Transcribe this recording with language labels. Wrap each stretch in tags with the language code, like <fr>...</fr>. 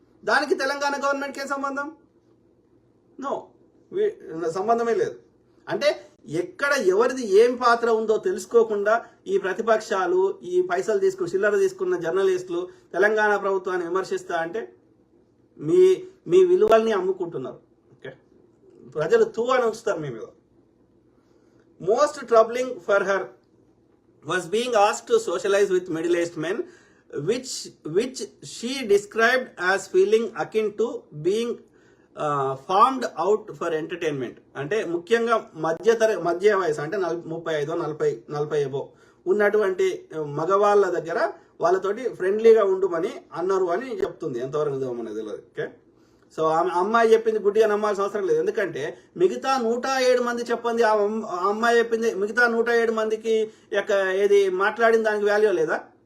<te>దానికి తెలంగాణ గవర్నమెంట్కి ఏం సంబంధం? నో, సంబంధమే లేదు. అంటే ఎక్కడ ఎవరిది ఏం పాత్ర ఉందో తెలుసుకోకుండా ఈ ప్రతిపక్షాలు, ఈ పైసలు చిల్లర తీసుకున్న జర్నలిస్టులు తెలంగాణ ప్రభుత్వాన్ని విమర్శిస్తా అంటే మీ విలువల్ని అమ్ముకుంటున్నారు. ఓకే, ప్రజలు తూ అని ఉంచుతారు మీ మీద.</te> <en>Most troubling for her was being asked to socialize with middle-aged men, which she described as feeling akin to being farmed out for entertainment.</en> <te>అంటే ముఖ్యంగా మధ్య వయసు, అంటే 35-40 ఏవో ఉన్నటువంటి మగవాళ్ళ దగ్గర వాళ్ళతోటి ఫ్రెండ్లీగా ఉండుమని అన్నారు అని చెప్తుంది. ఎంతవరకు నిజమనేది తెలియదు. ఓకే, సో ఆమె అమ్మాయి చెప్పింది గుడ్డిగా నమ్మాల్సిన అవసరం లేదు. ఎందుకంటే మిగతా 107 మంది చెప్పింది, ఆ అమ్మాయి చెప్పింది మిగతా 107 మందికి ఏది మాట్లాడిన దానికి వాల్యూ లేదా?</te>